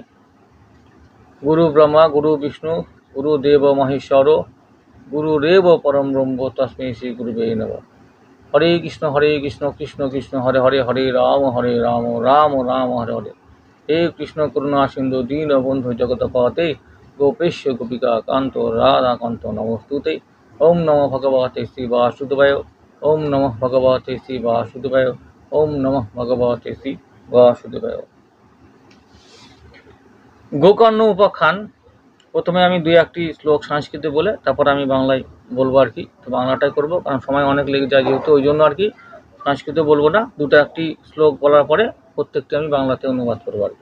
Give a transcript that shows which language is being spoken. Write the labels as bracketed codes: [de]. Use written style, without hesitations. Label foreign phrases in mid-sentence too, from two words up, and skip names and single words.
[sa] গুরু ব্রহ্মা, গুরু বিষ্ণু, গুরু দেব মহেশ্বর, গুরুরেব পরম ব্রহ্ম তস্মৈ শ্রী গুরুবে নমঃ। হরে কৃষ্ণ, কৃষ্ণ কৃষ্ণ হরে হরে, হরে রাম রাম রাম হরে হরে। হে কৃষ্ণ করুণা সিন্ধু দীন বন্ধু জগৎপতে, গোপেশ্য গোপিকা কান্ত রাধা কান্ত নমস্তুতে। ওম নমঃ ভগবতে শ্রী বাসুদেবায়, ওম নমঃ ভগবতে শ্রী বাসুদেবায়, ওম নমঃ ভগবতে শ্রী বাসুদেবায়। [bn] গোকর্ণ উপাখ্যান। প্রথমে আমি দুই একটি শ্লোক সংস্কৃতে বলে তারপর আমি বাংলায় বলবো আর কি। তো বাংলাটাই করবো, কারণ সময় অনেক লেগে যায় যেহেতু, ওই জন্য আর কি সংস্কৃতে বলবো না। দুটো একটি শ্লোক বলার পরে প্রত্যেকটি আমি বাংলাতে অনুবাদ করবো আর কি।